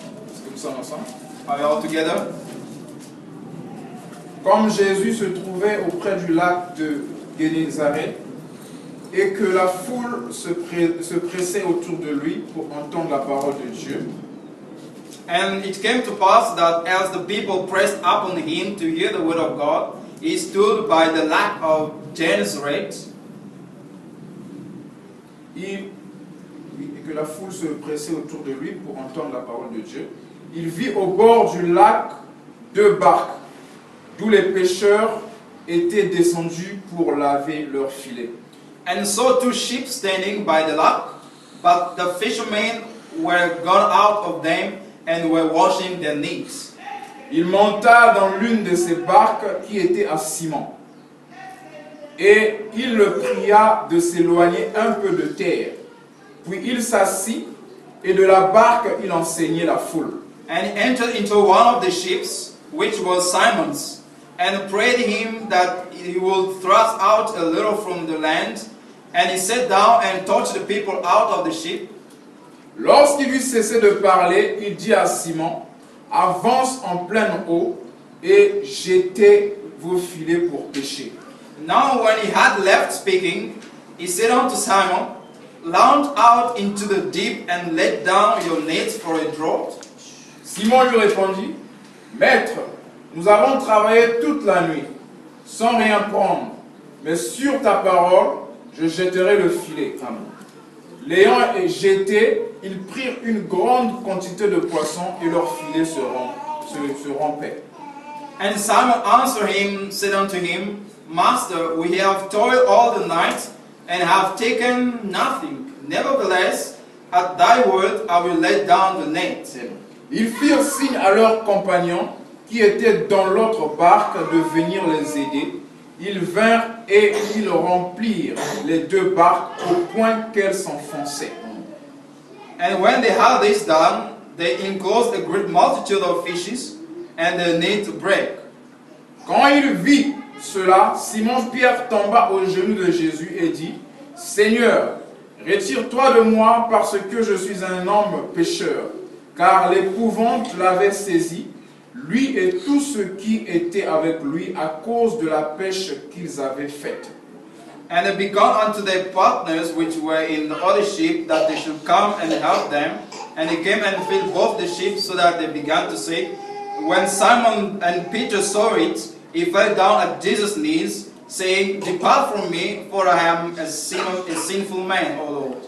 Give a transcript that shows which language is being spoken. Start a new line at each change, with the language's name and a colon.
French: Est-ce que nous sommes ensemble?
English: Are we all together?
French: Comme Jésus se trouvait auprès du lac de Génézareth et que la foule se pressait autour de lui pour entendre la parole de Dieu,
English: And it came to pass that as the people pressed upon him to hear the word of God, he stood by the lake of Gennesaret.
French: Et que la foule se pressait autour de lui pour entendre la parole de Dieu. Il vit au bord du lac 2 barques, d'où les pêcheurs étaient descendus pour laver leurs filets.
English: And saw 2 ships standing by the lake, but the fishermen were gone out of them and were washing their nets.
French: Il monta dans l'une de ces barques qui était à Simon. Et il le pria de s'éloigner un peu de terre. Puis il s'assit et de la barque il enseignait la foule.
English: And he entered into one of the ships, which was Simon's, and prayed him that he would thrust out a little from the land. And he sat down and taught the people out of the ship.
French: Lorsqu'il eut cessé de parler, il dit à Simon, avance en pleine eau et jetez vos filets pour pêcher.
English: Now when he had left speaking, he said unto Simon, launch out into the deep and let down your nets for a draught.
French: Simon lui répondit, Maître, nous avons travaillé toute la nuit, sans rien prendre, mais sur ta parole, je jetterai le filet. L'ayant jeté, ils prirent une grande quantité de poissons et leur filet se rompait.
English: And Simon answered him, said unto him, Master, we have toiled all the night and have taken nothing. Nevertheless, at thy word I will let down the net.
French: Ils firent signe à leurs compagnons qui étaient dans l'autre barque de venir les aider. Ils vinrent et ils remplirent les 2 barques au point qu'elles s'enfonçaient.
English: And when they had this done, they enclosed a great multitude of fishes, and the net brake.
French: Quand il vit cela, Simon-Pierre tomba aux genoux de Jésus et dit, Seigneur, retire-toi de moi parce que je suis un homme pécheur. Car l'épouvante l'avait saisi, lui et tous ceux qui étaient avec lui à cause de la pêche qu'ils avaient faite.
English: And they began unto their partners which were in the other ship that they should come and help them. And they came and filled both the ships, so that they began to sink. When Simon and Peter saw it, he fell down at Jesus' knees, saying, Depart from me, for I am a sinful man, O Lord.